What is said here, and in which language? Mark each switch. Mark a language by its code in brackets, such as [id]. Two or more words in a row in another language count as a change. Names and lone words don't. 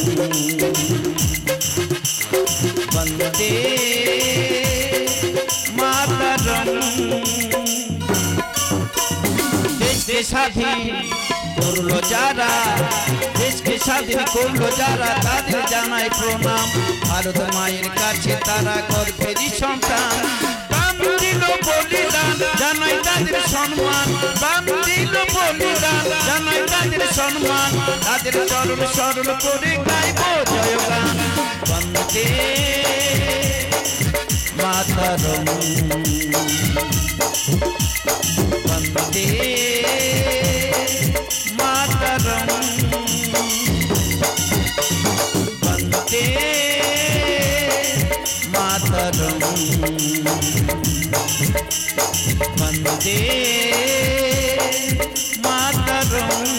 [sa] वंदे मातरम [bn] দেশ দেশাধীন করলো যারা দেশকে স্বাধীন করলো যারা তাদের জানাই প্রণাম ভারত মায়ের কাছে তারা গর্বেরই সন্তান প্রাণ দিল বলিদান জানাই তাদের সম্মান প্রাণ দিল বলিদান জানাই তাদের সম্মান তাদের চরণ স্মরণ করে গাইব জয়গান বন্দে [sa] মাতরম বন্দে मातरम वंदे मातरम वंदे मातरम